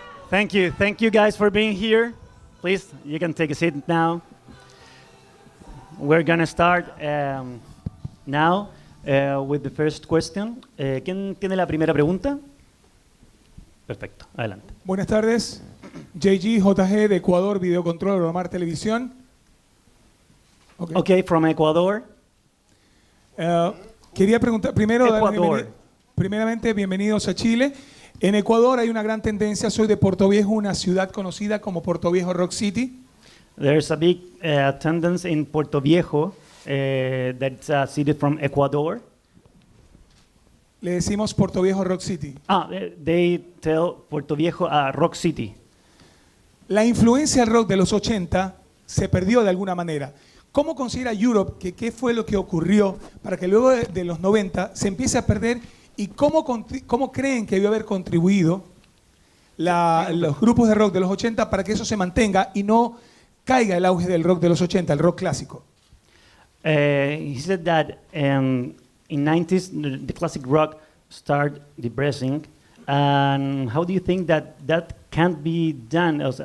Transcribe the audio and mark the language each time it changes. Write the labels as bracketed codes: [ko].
[en] Thank you guys for being here. Please, you can take a seat now. We're gonna start now with the first question. [es] ¿Quién tiene la primera pregunta? Perfecto, adelante. Buenas tardes, JG de Ecuador, Videocontrol, Miramar Televisión. [en] Okay, from Ecuador. [es] Quería preguntar, primero, Ecuador. Primeramente, bienvenidos a Chile. En Ecuador hay una gran tendencia, soy de Puerto Viejo, una ciudad conocida como Puerto Viejo Rock City. [en] There's a big tendency in Puerto Viejo, that's a city from Ecuador. [es] Le decimos Puerto Viejo Rock City. [en] They tell Puerto Viejo Rock City. [es] La influencia del rock de los 80 se perdió de alguna manera. ¿Cómo considera Europe que qué fue lo que ocurrió para que luego de los 90 se empiece a perder? ¿Y cómo creen que debió haber contribuido los grupos de rock de los 80 para que eso se mantenga y no caiga el auge del rock de los 80, el rock clásico? [en] He said that in 90s the classic rock started depressing, and how do you think that can't be done?